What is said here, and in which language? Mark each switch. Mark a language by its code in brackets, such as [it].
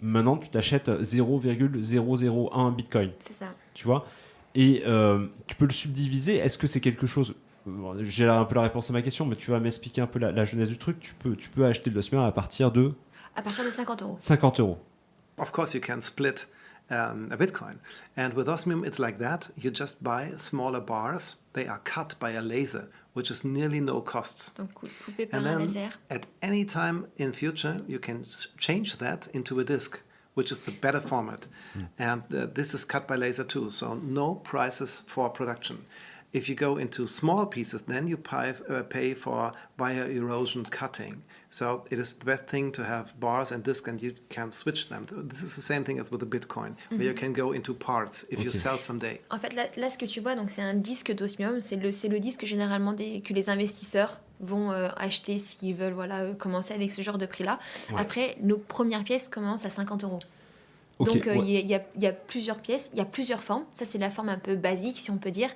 [fr] Maintenant, tu t'achètes 0,001 Bitcoin. C'est ça. Tu vois ? Et tu peux le subdiviser. Est-ce que c'est quelque chose... J'ai un peu la réponse à ma question, mais tu vas m'expliquer un peu la genèse du truc. Tu peux acheter de l'osmium à partir de... À partir de 50 euros. 50 euros. [en] Of course, you can split a Bitcoin. And with Osmium, it's like that. You just buy smaller bars. They are cut by a laser, which is nearly no costs. [fr] Donc coupé par [en] And [fr] un [en] then [fr] laser. [en] at any time in future, you can change that into a disk, which is the better format. And this is cut by laser too, so no prices for production. If you go into small pieces, then you pay for wire erosion cutting. So it is the best thing to have bars and discs, and you can switch them. This is the same thing as with the Bitcoin, where you can go into parts if you sell someday. [fr] En fait, là, ce que tu vois, donc, c'est un disque d'osmium. C'est le disque généralement que les investisseurs vont acheter s'ils veulent commencer avec ce genre de prix-là. Ouais. Après, nos premières pièces commencent à 50 euros. [en] Okay, [fr] Donc, il y a plusieurs pièces, il y a plusieurs formes. Ça, c'est la forme un peu basique, si on peut dire.